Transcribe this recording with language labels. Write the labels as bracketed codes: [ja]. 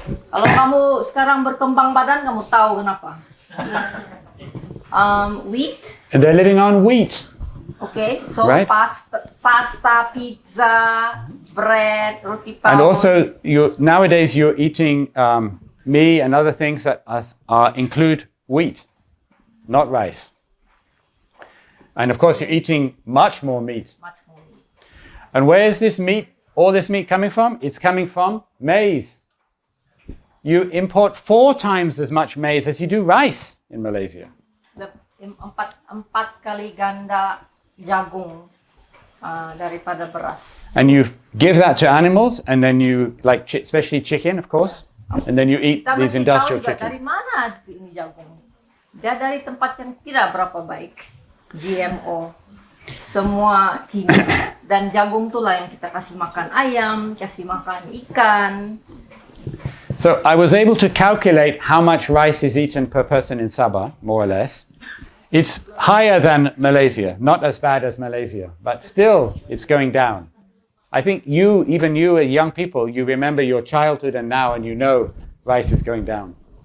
[ms] Kalau kamu sekarang berkembang badan, kamu tahu kenapa. Wheat. [en] And they're living on wheat. Okay, so Right. pasta, pizza, bread, roti pao. And also, nowadays you're eating meat and other things that include wheat, not rice. And of course, you're eating much more meat. Much more meat. And where is this meat, all this meat coming from? It's coming from maize. You import 4 times as much maize as you do rice in Malaysia. [ms] Empat kali ganda jagung daripada beras. [en] And you give that to animals, and then you, like especially chicken, of course, and then you eat these industrial [ms] Dari [en] chicken. [ms] mana ini jagung? Dia dari tempat yang tidak berapa baik. GMO. Semua kimia. Dan jagung itulah yang kita kasih makan ayam, kasih makan ikan. [en] So I was able to calculate how much rice is eaten per person in Sabah, more or less. It's higher than Malaysia, not as bad as Malaysia, but still it's going down. I think even you young people, you remember your childhood and now, and you know rice is going down.